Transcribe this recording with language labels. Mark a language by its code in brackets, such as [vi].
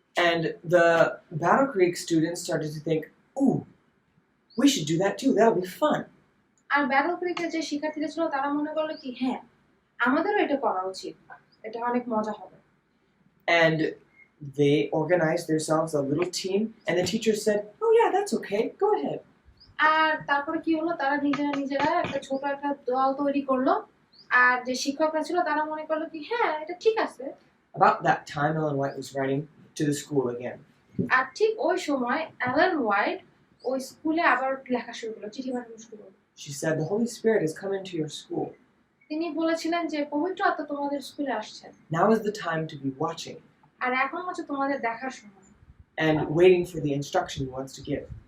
[en] And the Battle Creek students started to think, ooh, we should do that too, that'll be fun. [bn] আর battle ক্রিকের যে শিক্ষার্থীরা ছিল তারা মনে করলো কি হ্যাঁ আমাদেরও এটা করা উচিত, এটা অনেক মজা হবে। [en] And they organized themselves a little team and the teacher said, oh yeah, that's okay, go ahead. [bn] আর তারপরে কি হলো, তারা নিজেরা একটা ছোট একটা দল তৈরি করলো। আর যে শিক্ষকরা ছিল তারা মনে করলো কি হ্যাঁ এটা ঠিক আছে। [en] About that time Ellen White was writing to the school again. [bn] আর ঠিক ওই সময় অ্যালেন হোয়াইট ওই স্কুলে আবার লেখা শুরু করলো, চিঠি পাঠানো শুরু করলো। [en] She said, the Holy Spirit has come into your school. [bn] তিনি বলেছিলেন যে পবিত্র আত্মা তোমাদের স্কুলে আসছেন। [en] Now is the time to be watching [bn] আর এখন হচ্ছে তোমাদের দেখার সময় [en] and waiting for the instruction he wants to give.